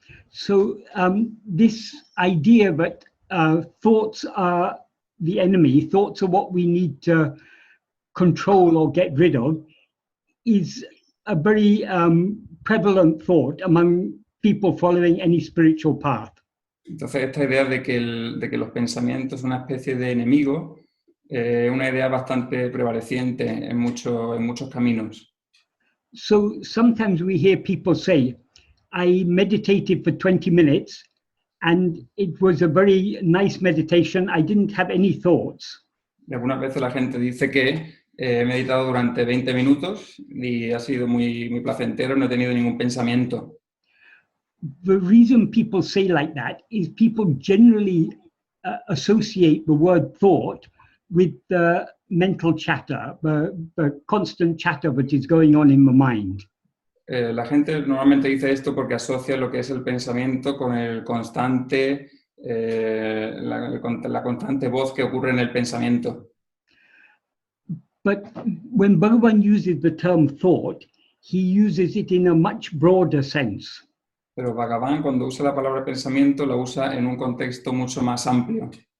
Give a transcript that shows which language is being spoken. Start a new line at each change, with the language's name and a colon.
English: So this idea that thoughts are the enemy, thoughts are what we need to control or get rid of, is a very prevalent thought among people following any spiritual path.
Spanish: Entonces, esta idea de que los pensamientos son una especie de enemigo, una idea bastante prevaleciente en muchos caminos.
English: So sometimes we hear people say, I meditated for 20 minutes and it was a very nice meditation, I didn't have any thoughts.
Spanish: Y algunas veces la gente dice que he meditado durante 20 minutos y ha sido muy placentero, no he tenido ningún pensamiento.
English: The reason people say like that is people generally associate the word thought with the mental chatter, the constant chatter that is going on in the mind.
Spanish: La gente normalmente dice esto porque asocia lo que es el pensamiento con el constante, la constante voz que ocurre en el pensamiento.
English: But when Bhagavan uses the term thought, he uses it in a much broader sense.
Spanish: Pero Bhagavan, cuando usa la palabra pensamiento, la usa en un contexto mucho más amplio.